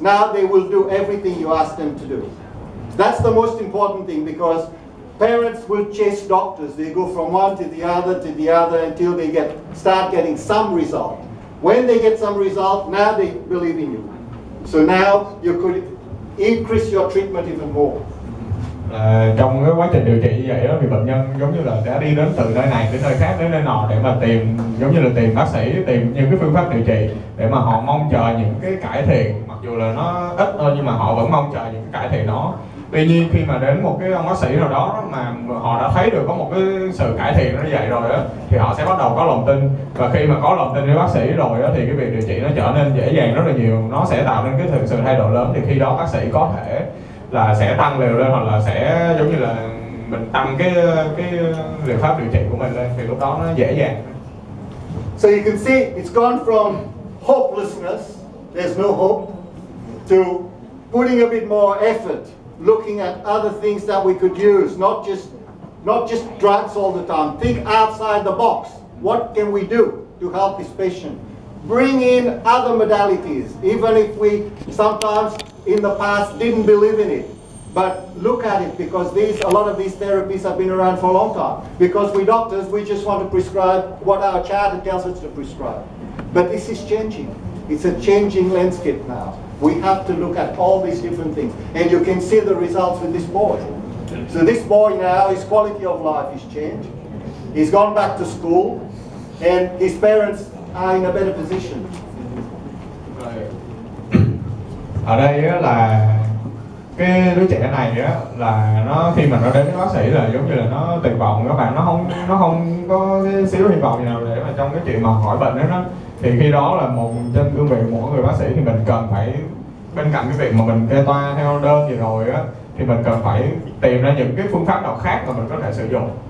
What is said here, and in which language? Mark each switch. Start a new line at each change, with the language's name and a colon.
English: Now they will do everything you ask them to do. That's the most important thing, because parents will chase doctors. They go from one to the other until they start getting some result. When they get some result, now they believe in you. So now you could increase your treatment even more.
Vietnamese: Trong cái quá trình điều trị như vậy đó, thì bệnh nhân giống như là đã đi đến từ nơi này đến nơi khác đến nơi nọ để mà tìm, giống như là tìm bác sĩ, tìm những cái phương pháp điều trị để mà họ mong chờ những cái cải thiện, mặc dù là nó ít thôi nhưng mà họ vẫn mong chờ những cái cải thiện đó. Tuy nhiên khi mà đến một cái ông bác sĩ nào đó mà họ đã thấy được có một cái sự cải thiện như vậy rồi á, thì họ sẽ bắt đầu có lòng tin, và khi mà có lòng tin với bác sĩ rồi á, thì cái việc điều trị nó trở nên dễ dàng rất là nhiều, nó sẽ tạo nên cái sự thay đổi lớn. Thì khi đó bác sĩ có thể là sẽ tăng liều lên, hoặc là sẽ giống như là mình tăng cái liệu pháp điều trị của mình lên, thì lúc đó nó dễ dàng.
English: So you can see it's gone from hopelessness, there's no hope, to putting a bit more effort, looking at other things that we could use, not just drugs all the time. Think outside the box. What can we do to help this patient? Bring in other modalities, even if we sometimes in the past didn't believe in it. But look at it, because a lot of these therapies have been around for a long time. Because we doctors, we just want to prescribe what our charter tells us to prescribe. But this is changing. It's a changing landscape now. We have to look at all these different things. And you can see the results with this boy. So this boy now, his quality of life is changed. He's gone back to school, and his parents are in a better position.
Vietnamese: Ở đây á, là cái đứa trẻ này á, là nó khi mà nó đến với bác sĩ là giống như là nó tuyệt vọng các bạn, nó không có cái xíu hy vọng gì nào để mà trong cái chuyện mà hỏi bệnh đó. Thì khi đó là trên cương vị một người bác sĩ thì mình cần phải, bên cạnh cái việc mà mình kê toa theo đơn gì rồi á, thì mình cần phải tìm ra những cái phương pháp nào khác mà mình có thể sử dụng.